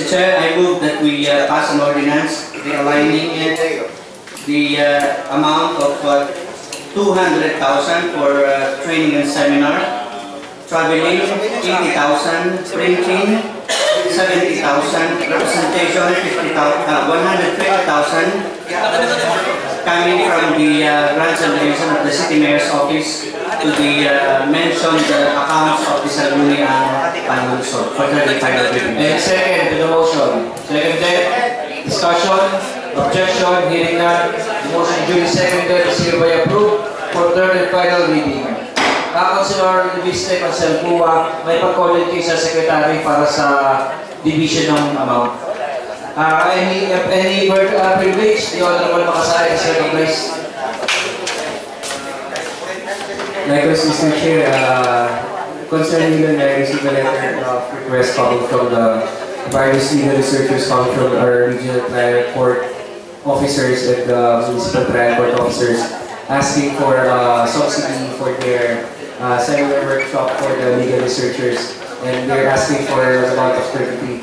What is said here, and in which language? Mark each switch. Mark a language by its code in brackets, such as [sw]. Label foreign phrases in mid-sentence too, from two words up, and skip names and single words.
[en] Chair, I move that we pass an ordinance realigning the amount of 200,000 for training and seminar, traveling 80,000, printing 70,000, representation 150,000, coming from the grants and donation of the City Mayor's Office to the mentioned accounts of the Saluni and Panlunsod for 35 reading. And second to the motion. Seconded. Discussion. Objection. Hearing none. The motion duly seconded is hereby approved for third and final reading. [tl] Councilor Viste Conselpua, may pag-comment kayo sa Secretary para sa division ng amount. [en] Any privilege, the Honorable Makasay is recognized. Likewise, Mr. Chair, concerning yun, I received a letter of request coming from the various legal researchers coming from our regional trial court officers and municipal trial court officers asking for subsidy for their seminar workshop for the legal researchers, and they're asking for an amount of 33,000.